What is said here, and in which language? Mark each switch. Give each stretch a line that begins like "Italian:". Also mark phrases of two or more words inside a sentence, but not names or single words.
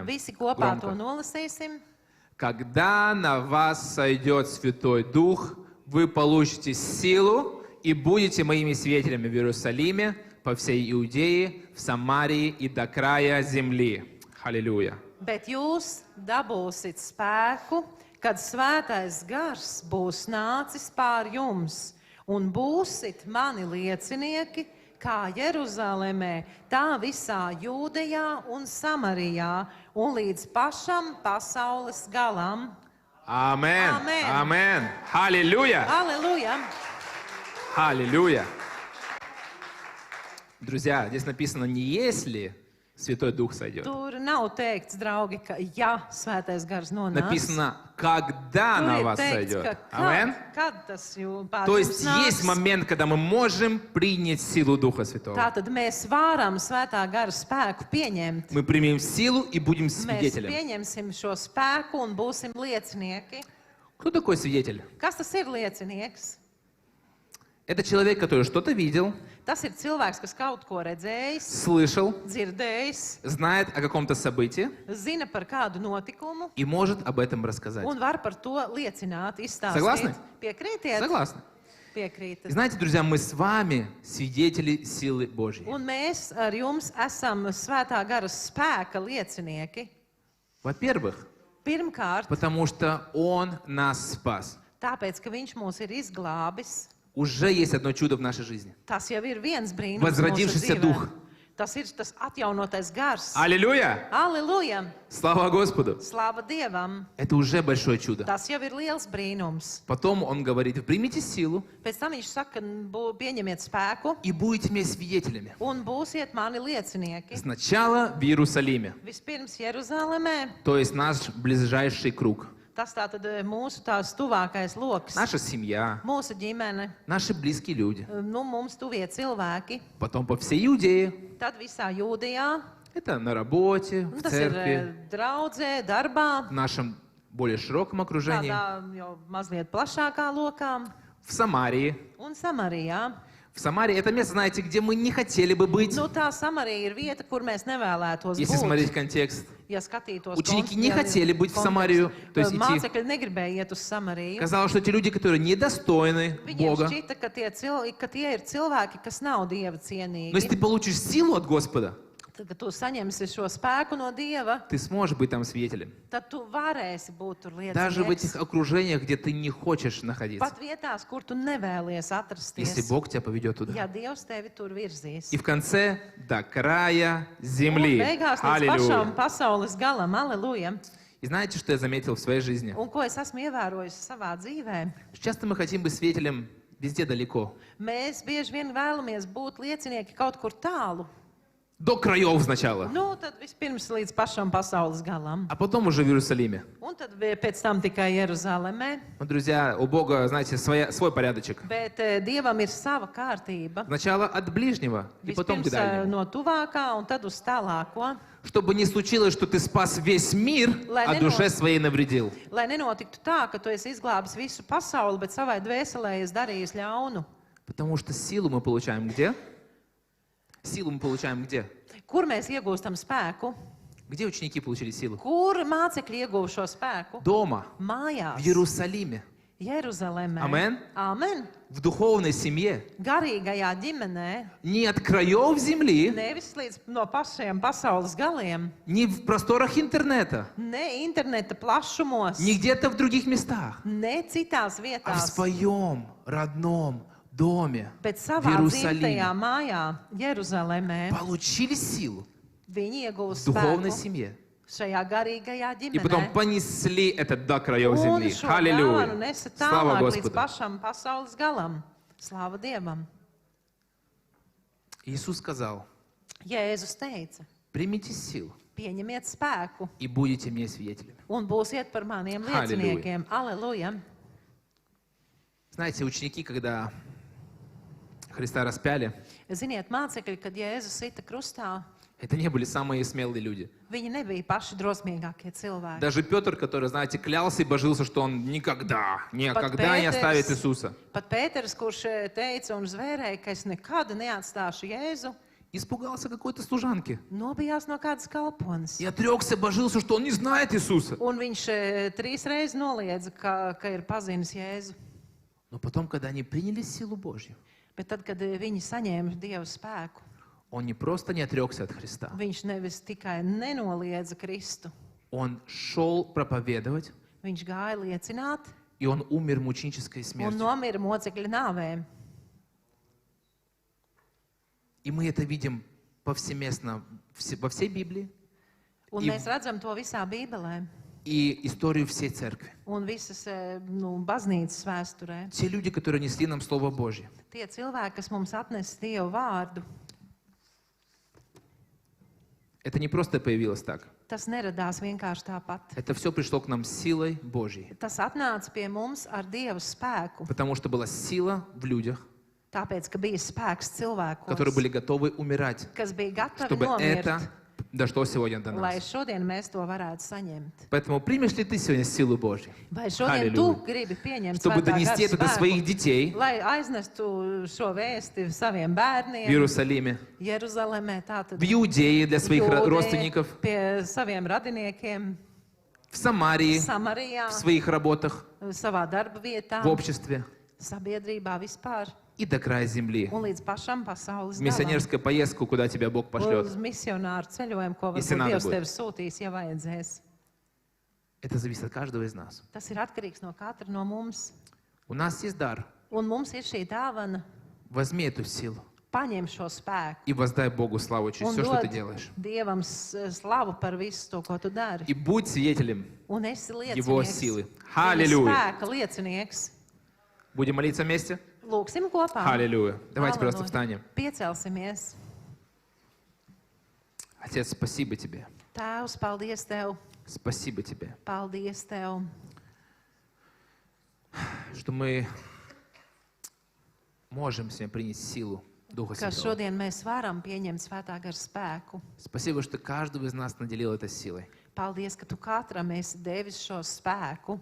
Latvian: Visi kopā
Russian: Громко.
Latvian: to nolasīsim.
Russian: Когда на вас сойдет Святой Дух, вы получите силу и будете моими свидетелями в Иерусалиме, по всей Иудее, в Самарии и до края земли. Аллилуйя.
Latvian: Bet jūs dabūsiet spēku, kad svētais gars būs nācis pār jums, un būsit mani liecinieki, kā Jeruzalemē, tā visā Jūdejā un Samarijā, un līdz pašam pasaules galam.
Russian: Амен. Амен. Амен. Аллилуйя.
Latvian: Aleluja!
Russian: Аллилуйя. Друзья, здесь написано не если Святой Дух сойдет.
Latvian: Tur nav teikts, draugi, ka ja svētais gars nonāks.
Russian: Написано, когда
Latvian: Tur
Russian: на
Latvian: ir
Russian: вас
Latvian: teikts,
Russian: сойдет.
Latvian: ka
Russian: Амен.
Latvian: kad tas pār
Russian: То
Latvian: jums
Russian: есть есть
Latvian: nāks.
Russian: момент, когда мы можем принять силу Духа Святого.
Latvian: Tātad mēs varam svētā gara spēku pieņemt.
Russian: Мы примем силу и будем
Latvian: Mēs
Russian: свидетелем.
Latvian: pieņemsim šo spēku un būsim liecinieki.
Russian: Кто такой свидетель?
Latvian: Kas tas ir liecinieks?
Russian: Это человек, который что-то видел,
Latvian: Tas ir cilvēks, kas kaut ko redzējis,
Russian: слышал,
Latvian: dzirdējis,
Russian: знает о каком-то событии
Latvian: zina par kādu notikumu
Russian: и может об этом рассказать.
Latvian: un var par to liecināt, izstāstīt.
Russian: Согласны?
Latvian: Piekrītiet?
Russian: Согласны? И
Latvian: Piekrītat.
Russian: знаете, друзья, мы с вами свидетели силы Божьей.
Latvian: Un mēs ar jums esam svētā gara spēka liecinieki.
Russian: Во-первых,
Latvian: Pirmkārt,
Russian: потому что Он нас спас.
Latvian: tāpēc, ka viņš mūs ir izglābis.
Russian: Уже есть одно чудо в нашей жизни.
Latvian: Tas jau ir viens brīnums.
Russian: Возродившийся
Latvian: mūsu dzīvē.
Russian: дух.
Latvian: Tas ir tas atjaunotais gars.
Russian: Аллилуйя!
Latvian: Aleluja!
Russian: Слава Господу!
Latvian: Slava Dievam!
Russian: Это уже большое чудо.
Latvian: Tas jau ir liels brīnums.
Russian: Потом Он говорит, примите силу
Latvian: Pēc tam viņš saka, pieņemiet spēku
Russian: и будете мне свидетелями.
Latvian: un būsiet mani liecinieki.
Russian: Сначала в Иерусалиме,
Latvian: Vispirms Jeruzalemē,
Russian: то есть наш ближайший круг.
Latvian: tas tātad mūsu tās tuvākais lokus,
Russian: Наша семья,
Latvian: mūsu ģimene,
Russian: наши близкие люди.
Latvian: mums tuvie cilvēki,
Russian: Потом по всей Иудее.
Latvian: tad visā Jūdejā,
Russian: Это на работе, в
Latvian: tas ir
Russian: церкви,
Latvian: draudzē, darbā,
Russian: в нашем более широком окружении,
Latvian: tādā jau mazliet plašākā lokā
Russian: в Самарии.
Latvian: un Samarijā.
Russian: В Самарии это место, знаете, где мы не хотели бы быть,
Latvian: Nu, tā Samarija ir vieta, kur mēs nevēlētos
Russian: если
Latvian: būt.
Russian: смотреть контекст.
Latvian: Ja skatītos
Russian: Ученики не хотели быть в Самарию, то есть идти.
Latvian: Mācekļi negribēja iet uz Samariju.
Russian: Казалось, что те люди, которые недостойны
Latvian: Viņiem
Russian: Бога,
Latvian: šķita, ka tie ir cilvēki, kas nav Dieva cienīgi.
Russian: но если ты получишь силу от Господа,
Latvian: Tad, kad tu saņemsi šo spēku no Dieva,
Russian: ты сможешь быть там свидетелем.
Latvian: tad tu varēsi būt tur
Russian: Даже в этих
Latvian: liecinieks.
Russian: окружениях, где ты не хочешь находиться.
Latvian: Pat vietās, kur tu nevēlies
Russian: Если
Latvian: atrasties.
Russian: Бог тебя поведет туда.
Latvian: Ja Dievs tevi tur virzīs.
Russian: И в конце до края
Latvian: Un
Russian: земли.
Latvian: beigās līdz pašam
Russian: Аллилуйя.
Latvian: pasaules galam. Aleluja!
Russian: И знаете, что я заметил в своей жизни?
Latvian: Un ko es esmu ievērojis savā dzīvē?
Russian: Часто мы хотим быть свидетелем везде далеко.
Latvian: Mēs bieži vien vēlamies būt liecinieki kaut kur tālu.
Russian: До краев сначала,
Latvian: Nu, tad vispirms līdz pašam pasaules galam.
Russian: а потом уже в Иерусалиме.
Latvian: Un tad pēc tam tikai Jeruzalemē.
Russian: Ну, друзья, у Бога, знаете, свой порядочек.
Latvian: Bet Dievam ir sava kārtība.
Russian: Сначала от ближнего, и потом к
Latvian: Vispirms
Russian: дальнему.
Latvian: no tuvākā un tad uz tālāko.
Russian: Чтобы не случилось, что ты спас весь мир, а душе своей навредил.
Latvian: Lai nenotiktu tā, ka tu esi izglābis visu pasauli, bet savai dvēselē esi darījis ļaunu.
Russian: Потому что силу мы получаем где? Силу мы получаем где?
Latvian: Kur mēs iegūstam spēku?
Russian: Где ученики получили силу?
Latvian: Kur mācekļi ieguva šo spēku?
Russian: Дома,
Latvian: Mājās,
Russian: в Иерусалиме,
Latvian: Jeruzalemē. Amen. Amen.
Russian: в духовной семье.
Latvian: Garīgajā ģimenē,
Russian: Не от краев земли,
Latvian: nevis līdz no pašiem pasaules galiem,
Russian: не в просторах интернета,
Latvian: ne interneta plašumos,
Russian: не где-то в других местах,
Latvian: ne citās
Russian: а в
Latvian: vietās,
Russian: своем родном доме,
Latvian: bet
Russian: в
Latvian: savā dzimtajā
Russian: Иерусалиме.
Latvian: mājā, Jeruzalemē.
Russian: Получили силу
Latvian: Viņi ieguva
Russian: в духовной
Latvian: spēku
Russian: семье.
Latvian: šajā garīgajā
Russian: И потом
Latvian: ģimenē.
Russian: понесли это до краев
Latvian: Un
Russian: земли.
Latvian: šo dāvanu
Russian: Аллилуйя.
Latvian: nesa
Russian: Слава
Latvian: tālāk līdz
Russian: Господу.
Latvian: pašam pasaules galam. Slāva Dievam.
Russian: Иисус сказал,
Latvian: Jēzus teica,
Russian: примите силу
Latvian: pieņemiet spēku
Russian: и будете мне свидетелями.
Latvian: un būsiet par maniem Halleluja. lieciniekiem. Aleluja!
Russian: Знаете, ученики, когда Христа распяли,
Latvian: Ziniet, mācekļi, kad Jēzus sita krustā,
Russian: это не были самые смелые люди.
Latvian: viņi nebija paši drosmīgākie cilvēki.
Russian: Даже Петр, который, знаете, клялся и божился, что он никогда не Петр- оставит Иисуса.
Latvian: Pat Pēters, kurš teica un zvērēja, ka es nekad neatstāšu Jēzu,
Russian: Испугался какой-то служанки.
Latvian: nobijās no kādas kalpones.
Russian: И отрекся, божился, что он не знает Иисуса.
Latvian: Un viņš 3 reizes noliedza, ka ir pazinis Jēzu.
Russian: Но потом, когда они приняли силу Божью,
Latvian: Bet tad, kad viņi saņēma Dieva spēku,
Russian: он не просто не отрекся от Христа.
Latvian: viņš nevis tikai nenoliedza Kristu,
Russian: Он шел проповедовать,
Latvian: viņš gāja liecināt
Russian: и он умер мученической
Latvian: un
Russian: смертью.
Latvian: nomira mocekļa nāvēm.
Russian: И мы это видим повсеместно во всей Библии
Latvian: Un I- mēs redzam to visā Bībelē
Russian: и историю всей церкви.
Latvian: un visas baznīcas vēsturē.
Russian: Те люди, которые несли нам Слово Божье,
Latvian: Tie cilvēki, kas mums atnesa Dievu vārdu,
Russian: это не просто появилось так.
Latvian: tas neradās vienkārši tāpat.
Russian: Это все пришло к нам силой Божьей.
Latvian: Tas atnāca pie mums ar Dieva spēku,
Russian: Потому что была сила в людях,
Latvian: tāpēc, ka bija spēks
Russian: которые
Latvian: cilvēkos,
Russian: были готовы умирать,
Latvian: kas bija gatavi
Russian: чтобы это
Latvian: nomirt,
Russian: дошло сегодня до
Latvian: lai
Russian: нас.
Latvian: šodien mēs to varētu saņemt.
Russian: Поэтому примешь ли ты сегодня силу Божью,
Latvian: Vai šodien tu Halleluja. gribi pieņemt
Russian: чтобы
Latvian: svētā
Russian: донести это до
Latvian: gara
Russian: своих
Latvian: spēku,
Russian: детей
Latvian: lai aiznestu šo vēsti saviem
Russian: в
Latvian: bērniem,
Russian: Иерусалиме,
Latvian: Jeruzalemē, tātad
Russian: в Иудее для своих
Latvian: Jūdē,
Russian: родственников,
Latvian: pie saviem radiniekiem,
Russian: в Самарии,
Latvian: Samarijā,
Russian: в своих работах,
Latvian: savā darba vietā,
Russian: в обществе
Latvian: sabiedrībā vispār
Russian: и до края земли.
Latvian: un līdz pašam pasaules
Russian: В
Latvian: galam.
Russian: миссионерскую поездку, куда тебя Бог пошлет.
Latvian: Uz misionāru ceļojumu, ko
Russian: Если
Latvian: varbūt
Russian: надо
Latvian: Dievs
Russian: будет.
Latvian: tev sūtīs, ja vajadzēs.
Russian: Это зависит от каждого из нас.
Latvian: Tas ir atkarīgs no katra no mums.
Russian: У нас есть дар.
Latvian: Un mums ir šī dāvana.
Russian: Возьми эту силу
Latvian: Paņem šo spēku
Russian: и воздай Богу славу через
Latvian: un
Russian: все, что ты
Latvian: dod
Russian: делаешь.
Latvian: Dievam slavu par visu to, ko tu dari.
Russian: И будь свидетелем
Latvian: Un esi
Russian: Его
Latvian: liecinieks.
Russian: силы.
Latvian: Viņa Halleluja! spēka liecinieks.
Russian: Будем молиться вместе?
Latvian: Lūksim kopā.
Russian: Аллилуйя. Давайте просто
Latvian: Halleluja.
Russian: встанем.
Latvian: Piecelsimies.
Russian: Отец, спасибо Тебе.
Latvian: Tēvs, paldies Tev.
Russian: Спасибо Тебе,
Latvian: Paldies Tev,
Russian: что мы можем сегодня принять силу Духа
Latvian: ka
Russian: Святого.
Latvian: šodien mēs varam pieņemt svētā gara spēku.
Russian: Спасибо, что каждого из нас наделил этой силой.
Latvian: Paldies, ka Tu katram esi devis šo spēku.